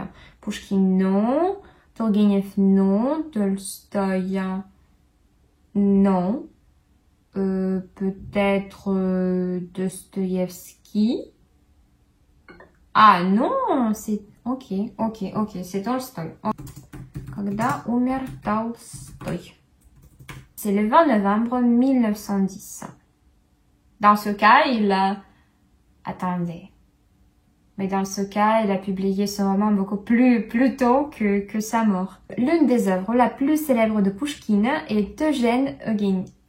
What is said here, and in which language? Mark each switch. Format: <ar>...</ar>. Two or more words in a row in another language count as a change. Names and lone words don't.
<fr>Pouchkine, non. Turgenev, non. Tolstoï, non. Peut-être Dostoïevski? Ah non, c'est... Ok, c'est Tolstoï.</fr> <ru>Когда умер Толстой?</ru> <fr>C'est le 20 novembre 1910. Dans ce cas, Attendez. Mais dans ce cas, il a publié son roman beaucoup plus tôt que sa mort. L'une des œuvres la plus célèbres de Pouchkine est Eugène Onégine.</fr>